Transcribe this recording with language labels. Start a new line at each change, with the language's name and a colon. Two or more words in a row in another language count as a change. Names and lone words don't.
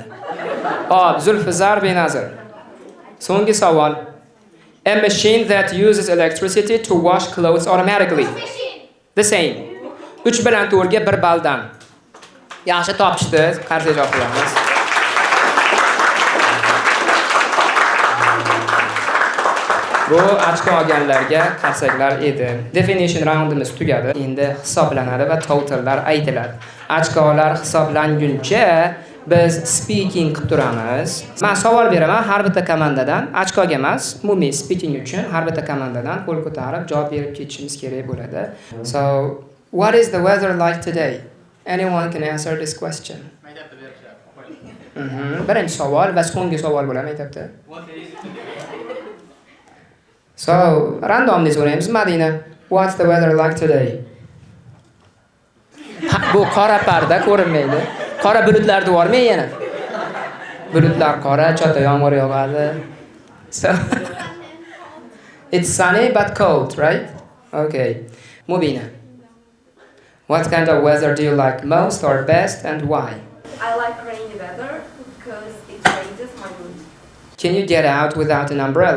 Uzbek: Hop, Zulfizar Benazir. So'nggi savol.
English: A machine that uses electricity to wash clothes automatically. The same.
Uzbek: 3 bilan 4 ga 1 balldan. Yaxshi topishdi. Qarshi javob beramiz. Bu ochko olganlarga qarsaklar edi. Definition roundimiz tugadi. Endi hisoblanadi va totallar aytiladi. Ochkolar hisoblanguncha Biz speaking qilib turamiz. Men savol beraman har bitta komandadan, ochkoga emas, umumiy speaking uchun har bitta komandadan qo'l ko'tarib javob berib ketishimiz kerak bo'ladi.
English: So, what is the weather like today? Anyone can answer this question.
Uzbek: Birinchi savol va so'nggi savol bo'ladi maktabda. So, randomly so'raymiz.
English: Madina, what's the weather like today?
Uzbek: Bu qora parda ko'rinmaydi. Qora bulutlarni bormi yana? Bulutlar qora, chota yomg'ir yog'adi.
English: So it's sunny but cold, right? Okay. Mubina. What kind of weather do you like most or best and why? I like rainy weather because it changes my mood. Can you get out without an umbrella?